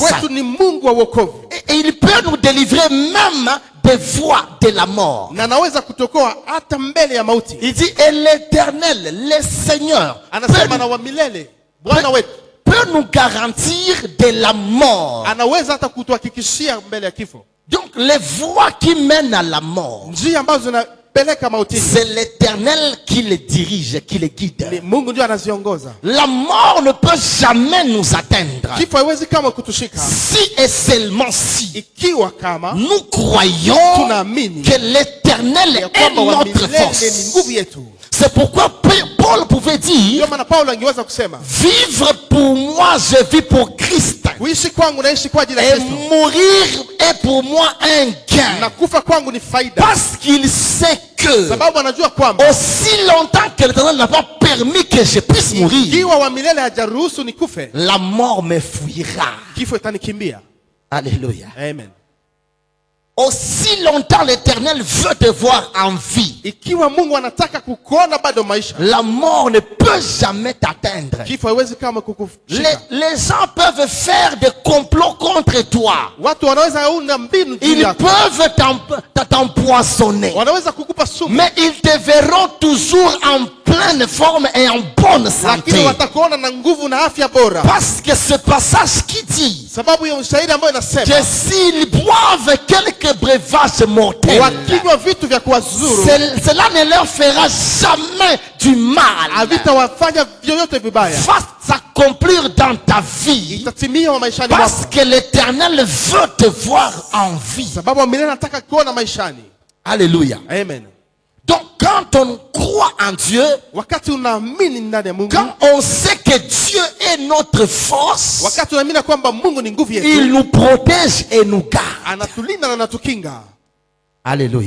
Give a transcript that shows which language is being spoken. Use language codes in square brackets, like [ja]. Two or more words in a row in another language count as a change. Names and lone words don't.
[sw] Kwetu ni Mungu wa wokovu. [fr] Et il peut nous délivrer même des voies de la mort. [sw] Na anaweza kutokoa hata mbele ya mauti. [fr] Il dit, et l'Éternel, le Seigneur, [sw] Anasema na wa milele, Bwana wetu [fr] peut nous garantir de la mort. [sw] anaweza hata kutuhakikishia mbele ya kifo. [fr] Donc les voies qui mènent à la mort, [sw] Njia ambazo zinapeleka mautini, [fr] c'est l'Éternel qui les dirige, qui les guide. [sw] ni Mungu ndio anaziongoza. [fr] La mort ne peut jamais nous atteindre [sw] Kifo haiwezi kama kutushika [fr] si et seulement si [sw] ikiwa kama [fr] nous croyons [sw] tunaamini [fr] que l'Éternel [sw] ya [fr] est [sw] kwamba wa [fr] notre [sw] milele ni [fr] force. [sw] nguvu yetu. [fr] C'est pourquoi Paul pouvait dire, [sw] Ndio maana Paulo angeweza kusema, [fr] vivre pour moi, je vis pour Christ. [sw] kuishi kwangu naishi kwa ajili ya [fr] Et [sw] Kristo, [fr] mourir est pour moi un gain. [sw] na kufa kwangu ni faida, [fr] Parce qu'il sait que [sw] sababu anajua kwamba [fr] aussi longtemps que l'Éternel n'a pas permis que je puisse mourir, [sw] ikiwa wa milele hajaruhusu nikufe, [fr] la mort me fuira. [sw] kifo itanikimbia. [fr] Alléluia. Amen. Aussi longtemps l'Éternel veut te voir en vie, [sw] Ikiwa Mungu anataka kukuona bado maisha, [fr] la mort ne peut jamais t'atteindre. [sw] kifo haiwezi kama kukushika. [fr] Les gens peuvent faire des complots contre toi. [sw] Watu wanaweza unda mbinu juu [fr] Ils [sw] yako, [fr] peuvent t'empoisonner. [sw] wanaweza kukupa sumu, [fr] Mais ils te verront toujours en pleine forme et en bonne santé. [sw] lakini watakuona na nguvu na afya bora, [fr] Parce que ce passage qui dit [sw] sababu ya ushahidi ambayo inasema [fr] que s'ils boivent quelques breuvages mortels, [sw] wakinywa vitu vya kuwazuru [fr] cela ne leur fera jamais du mal. [sw] havitawafanya vyoyote vibaya, [fr] Va s'accomplir dans ta vie. [sw] itatimia maishani mwako, [fr] Parce que l'Éternel veut te voir en vie. [sw] sababu milele anataka kuona maishani. Alléluia. Amen. [fr] Donc quand on croit en Dieu, [sw] Wakati unaamini ndani ya Mungu, [fr] quand on sait que Dieu est notre force, [sw] wakati unaamini kwamba Mungu ni nguvu [fr] il [sw] yetu, [fr] nous protège et nous garde. [sw] anatulinda na anatukinga. Alléluia.